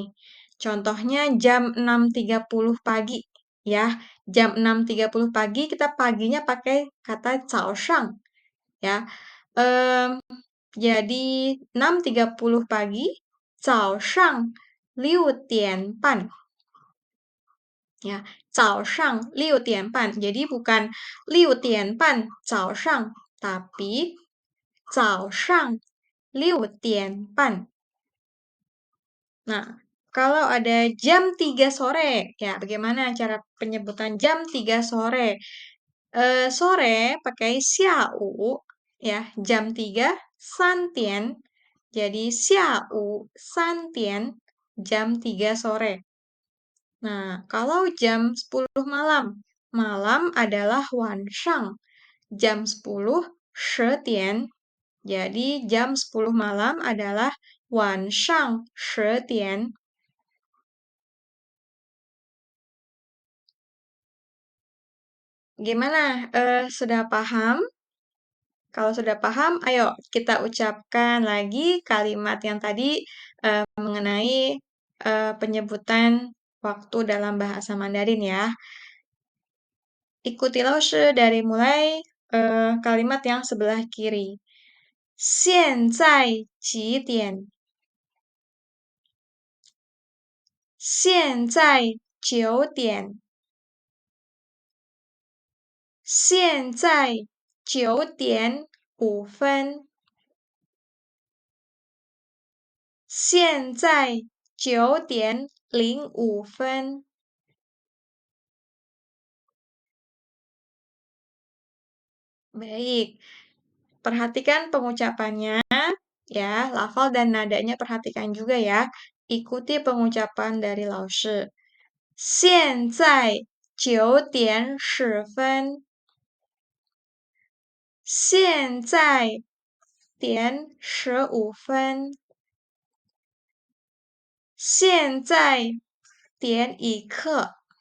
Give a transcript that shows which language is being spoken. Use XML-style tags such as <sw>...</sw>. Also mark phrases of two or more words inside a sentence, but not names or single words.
<id>Contohnya jam 6.30 pagi, ya. Jam 6.30 pagi kita paginya pakai kata 早上, ya. Jadi 6.30 pagi,</id> <zh>早上6点半. Ya, 早上6点半.</zh> <id>Jadi bukan</id> <zh>6点半早上,</zh> <id>tapi</id> <zh>早上6点半.</zh> <id>Nah, kalau ada jam 3 sore, ya bagaimana cara penyebutan jam 3 sore? Sore pakai 下午, ya, jam 3 3点.</id> <zh>Jadi 下午3点,</zh> <id>jam 3 sore. Nah, kalau jam 10 malam, malam adalah 晚上. Jam 10, 10点. Jadi jam 10 malam adalah</id> <zh>晚上10点.</zh> <id>Gimana? Sudah paham? Kalau sudah paham, ayo kita ucapkan lagi kalimat yang tadi mengenai penyebutan waktu dalam bahasa Mandarin ya. Ikuti Laoshe dari mulai kalimat yang sebelah kiri.</id> <zh>现在几点? 现在9点。现在9点5分。现在 9点05分。</zh> <id>Baik, perhatikan pengucapannya ya, lafal dan nadanya perhatikan juga ya. Ikuti pengucapan dari Laoshe.</id> <zh>现在9点10分。现在点15分。现在点一刻。</zh>